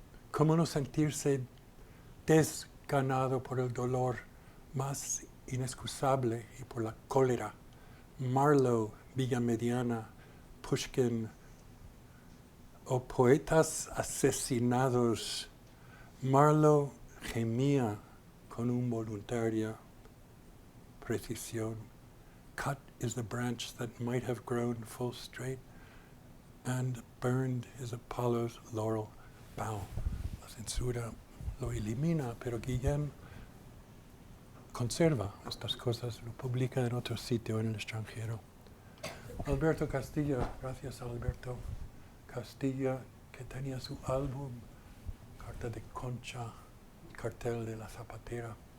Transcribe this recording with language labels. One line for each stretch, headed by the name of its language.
Spanish: ¿Cómo no sentirse desganado por el dolor más inexcusable y por la cólera? Marlowe, Villa Mediana, Pushkin, o poetas asesinados. Marlowe gemía con una voluntaria precisión.
English: Cut is the branch that might have grown full straight, and burned is Apollo's laurel bough.
Spanish: La censura lo elimina, pero Guillén conserva estas cosas, lo publica en otro sitio en el extranjero. Alberto Castilla, gracias a Alberto Castilla, que tenía su álbum, Carta de Concha, Cartel de la Zapatera.